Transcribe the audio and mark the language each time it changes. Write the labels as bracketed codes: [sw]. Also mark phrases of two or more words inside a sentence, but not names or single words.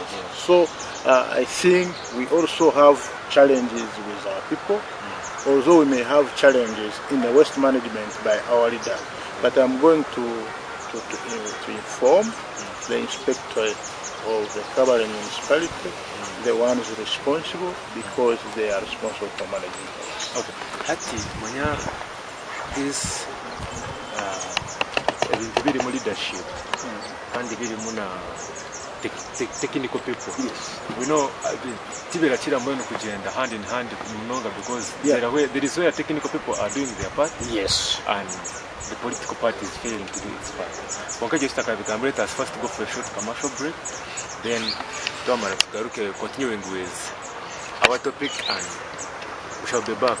[en] So I think we also have challenges with our people, although we may have challenges in the waste management by our leaders. But I'm going to inform the inspectorate of the Kabale municipality, the ones responsible, because they are responsible for managing waste. [cgg] Okay. Hati manya this ebintu biri mu leadership kandi biri mu na [en] technical people. Yes. We know [cgg] tibera kira mbona kugenda [en] hand in hand munonga, because there is where technical people are doing their part. Yes. And the political party is failing to do its part. Wanka just let us first go for a short commercial break, then continuing with our topic, and we shall be back.